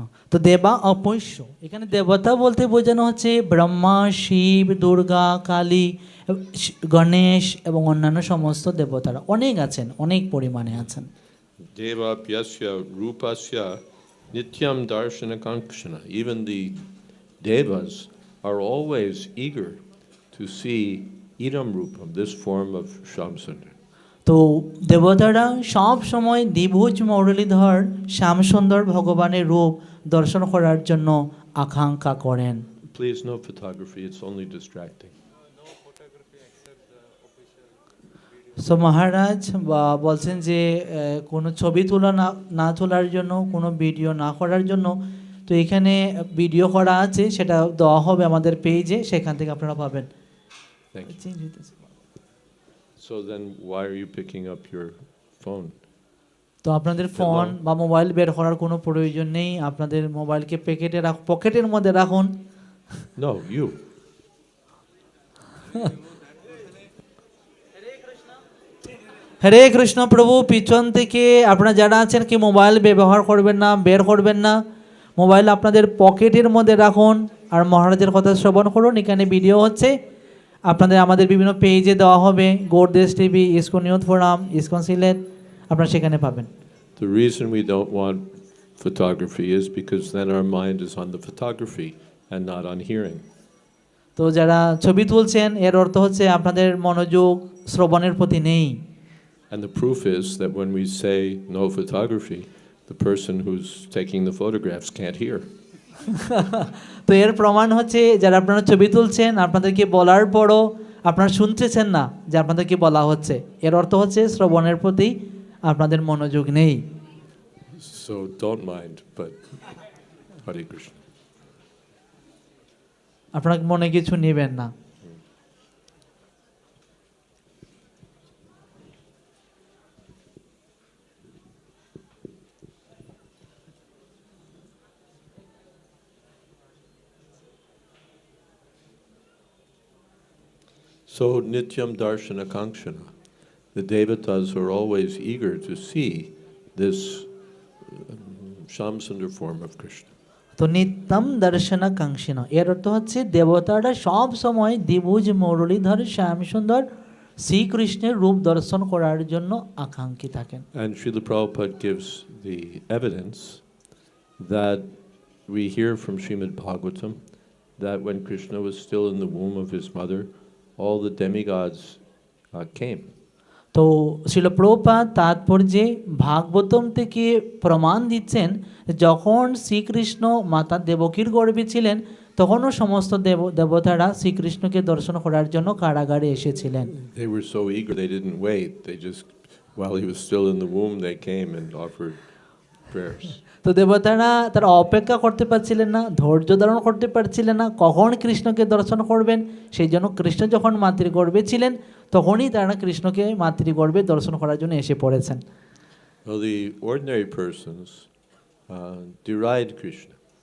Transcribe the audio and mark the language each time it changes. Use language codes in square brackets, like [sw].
[bn] তো দেবা অপৈশ্য, এখানে দেবতা বলতে বোঝানো হচ্ছে ব্রহ্মা, শিব, দুর্গা, কালী, গণেশ এবং অন্যান্য সমস্ত দেবতারা অনেক আছেন, অনেক পরিমাণে আছেন। [sa] Deva Pyasya Rupasya Nityam Darshana Kankshana. [en] Even the Devas are always eager to see [sa] Idam Rupam, [en] this form of Shamsundar. [bn] তো দেবতারা সব সময় দ্বিভুজ মুরলীধর শ্যামসুন্দর ভগবানের রূপ দর্শন করার জন্য আকাঙ্ক্ষা করেন। [en] Please, no photography, it's only distracting. [bn] So মহারাজ বলছেন যে কোনো ছবি তোলা না তোলার জন্য, কোনো ভিডিও না করার জন্য। তো এখানে ভিডিও করা আছে, সেটা দেওয়া হবে আমাদের পেজে, সেখান থেকে আপনারা পাবেন। [en] Thank you. So then why are you picking up your phone? [bn] তো আপনাদের ফোন বা মোবাইল বের করার কোনো প্রয়োজন নেই। আপনাদের মোবাইলকে পকেটের মধ্যে রাখুন। [en] No, you. [bn] হরে কৃষ্ণ প্রভু, পিছন থেকে আপনারা যারা আছেন কি মোবাইল ব্যবহার করবেন না, বের করবেন না। মোবাইল আপনাদের পকেটের মধ্যে রাখুন আর মহারাজের কথা শ্রবণ করুন। এখানে ভিডিও হচ্ছে, আপনাদের আমাদের বিভিন্ন পেজে দেওয়া হবে, গৌরদেশ TV, ISKCON youth forum, ISKCON Sylhet, আপনারা সেখানে পাবেন। [en] The reason we don't want photography is because then our mind is on the photography and not on hearing. [bn] তো যারা ছবি তুলছেন এর অর্থ হচ্ছে আপনাদের মনোযোগ শ্রবণের প্রতি নেই। [en] And the proof is that when we say no photography, the person who's taking the photographs can't hear. [bn] তো এর প্রমাণ হচ্ছে যারা আপনারা ছবি তুলছেন আপনাদেরকে বলার পরও আপনারা শুনতেছেন না যে আপনাদেরকে বলা হচ্ছে, এর অর্থ হচ্ছে শ্রবণের প্রতি আপনাদের মনোযোগ নেই। [en] So don't mind, but Hare Krishna. [bn] আপনার মনে কিছু নেবেন না। [en] So [sa] Nityam Darshana Kankshana, [en] the Devatas are always eager to see this Shamsundar form of Krishna. [bn] তো [sa] নিত্যম দর্শনা কাঙ্ক্ষিন, [bn] এর অর্থ হচ্ছে দেবতারা সব সময় দ্বিভুজ মুরলীধর শ্যাম সুন্দর শ্রীকৃষ্ণের রূপ দর্শন করার জন্য আকাঙ্ক্ষী থাকেন। [en] And Srila Prabhupada gives the evidence that we hear from Srimad Bhagavatam that when Krishna was still in the womb of his mother, all the demigods came. [bn] তো শিল প্রভুপাদ তাৎপর্যে ভাগবতম থেকে প্রমাণ দিচ্ছেন যখন শ্রীকৃষ্ণ মাতা দেবকীর গর্ভে ছিলেন তখনও সমস্ত দেবতারা শ্রীকৃষ্ণকে দর্শন করার জন্য কারাগারে এসেছিলেন। [en] They were so eager, they didn't wait. They just, while he was still in the womb, they came and offered prayers. [bn] তো দেবতারা তারা অপেক্ষা করতে পারছিলেন না, ধৈর্য ধারণ করতে পারছিলেন না কখন কৃষ্ণকে দর্শন করবেন, সেই জন্য কৃষ্ণ যখন মাতৃগর্ভে ছিলেন তখনই তারা কৃষ্ণকে মাতৃগর্ভে দর্শন করার জন্য এসে পড়েছেন। [en] Well, the ordinary persons deride Krishna.